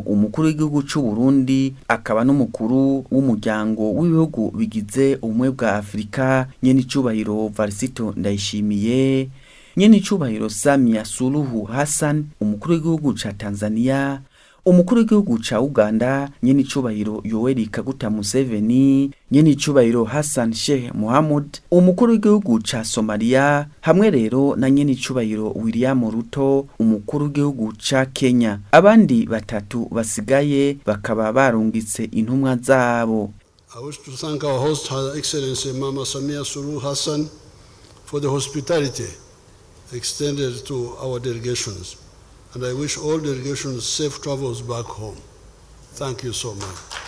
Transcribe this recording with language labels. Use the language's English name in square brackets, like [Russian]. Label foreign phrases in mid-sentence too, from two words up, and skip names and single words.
[Rundi] umukuru w'igihugu c'u Burundi akaba n'umukuru w'umuryango w'ibihugu bigize ubumwe bwa Afrika nyene icubahiro Varisito Ndayishimiye, nyene icubahiro Samia Suluhu Hassan umukuru w'igihugu ca Tanzania, umukuru w'igihugu ca Uganda nyene icubahiro Yoweri Kaguta Museveni, nyene icubahiro Hassan Sheikh Mohamud umukuru w'igihugu ca Somalia, hamwe rero na nyene icubahiro William Ruto umukuru w'igihugu ca Kenya. Abandi batatu basigaye bakaba barungitse intumwa zabo. [English] I wish to thank our host, Her Excellency Mama Samia Suluhu Hassan, for the hospitality extended to our delegations. And I wish all delegations safe travels back home. Thank you so much.